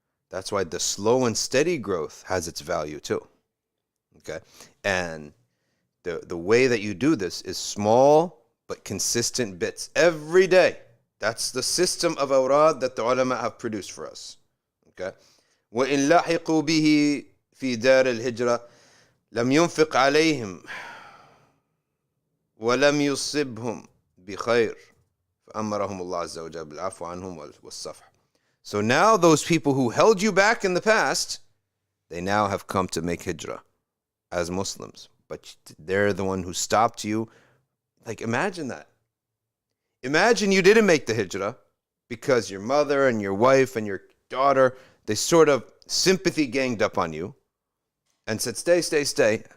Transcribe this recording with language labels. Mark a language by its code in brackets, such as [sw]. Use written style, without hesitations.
[en] That's why the slow and steady growth has its value too. Okay? And the way that you do this is small but consistent bits every day. That's the system of awrad that the ulama have produced for us. Okay? [ar] وَإِن لَحِقُوا بِهِ فِي دَارِ الْهِجْرَةِ لم ينفق عليهم ولم يصبهم بخير فأمرهم الله عز وجل بالعفو عنهم والصفح. [en] So now those people who held you back in the past, they now have come to make hijrah as Muslims. But they're the one who stopped you. Like, imagine that. Imagine you didn't make the hijrah because your mother and your wife and your daughter, they sort of sympathy ganged up on you and said, stay.